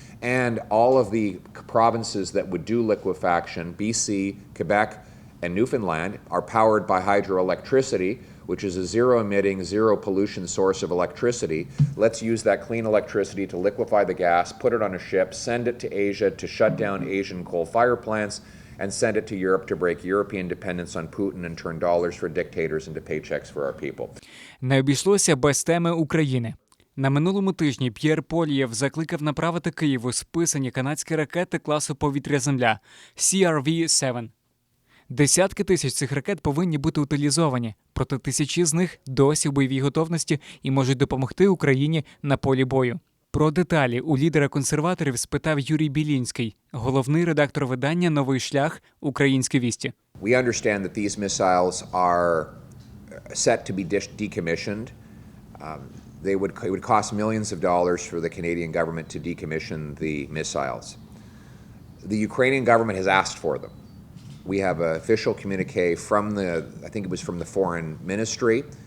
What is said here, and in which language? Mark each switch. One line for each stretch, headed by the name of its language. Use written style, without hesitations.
English: And all of the provinces that would do liquefaction, BC, Quebec, and Newfoundland, are powered by hydroelectricity, which is a zero-emitting, zero-pollution source of electricity. Let's use that clean electricity to liquefy the gas, put it on a ship, send it to Asia to shut down Asian coal fire plants, and send it to Europe to break European dependence on Putin and turn dollars for dictators into paychecks for our people.
Ukrainian: Не обійшлося без теми України. На минулому тижні П'єр Поільєв закликав направити Києву списані канадські ракети класу повітря-земля CRV-7. Десятки тисяч цих ракет повинні бути утилізовані, проте тисячі з них досі в бойовій готовності і можуть допомогти Україні на полі бою. Про деталі у лідера консерваторів спитав Юрій Білінський, головний редактор видання «Новий шлях. Українські вісті».
English: We understand that these missiles are set to be decommissioned. It would cost millions of dollars for the Canadian government to decommission the missiles. The Ukrainian government has asked for them. We have an official communique from I think it was from the Foreign Ministry.